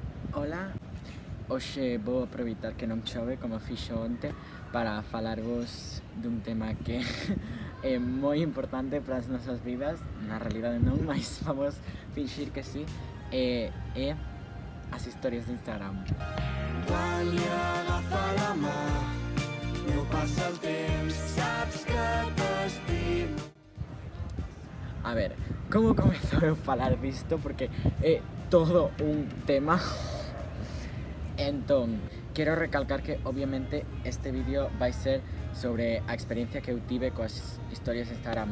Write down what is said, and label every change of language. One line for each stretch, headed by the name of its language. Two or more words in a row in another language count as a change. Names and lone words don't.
Galician: Ola, hoxe vou aproveitar que non chove como fixo onte para falarvos dun tema que é moi importante para as nosas vidas. Na realidade non, mas vamos fingir que sí. É as historias de Instagram.
Catalan: Quan li agafa la mà, no passa el temps, saps que t'estimo.
Galician: A ver, como comezou eu falar disto? Porque é todo un tema. Entón, quero recalcar que obviamente este vídeo vai ser sobre a experiencia que eu tive coas historias de Instagram.